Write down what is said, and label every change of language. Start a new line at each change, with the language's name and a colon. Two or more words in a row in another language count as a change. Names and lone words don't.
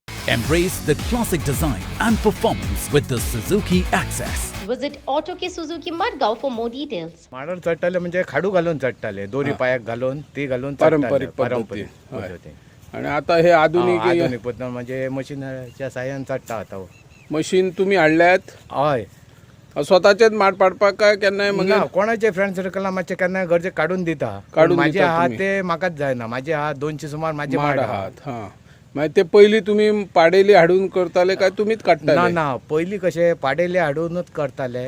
English: Embrace the classic design and performance with the Suzuki Access. Visit Auto K Suzuki Madgaon for more details.
Konkani: माडावर चढताले म्हणजे खाडू घालून चढताले, दोरी पायाक घालून ती घालून पारंपरिक पारंपरिक पद्धती. पद्धती. आणि आता हे आधुनिक आधुनिक पद्धत म्हणजे मशीनच्या साह्यान चढता आता. मशीन तुम्ही हाडल्यात हय स्वतःचेच माड पाडपाक काय केन्नाय मग ना कोणाचे फ्रेंड सर्कल मातशे केन्ना गरजे काढून दिता. काढून माझे दिता हात तुम्ही. ते म्हाकाच जायना. माझे हात 200 सुमार माझे माड माड आहात. हा मागीर ते पयली तुम्ही पाडेली हाडून करताले काय तुम्हीच ना काडटाले ना पयली कशे पाडेले हाडूनच करताले.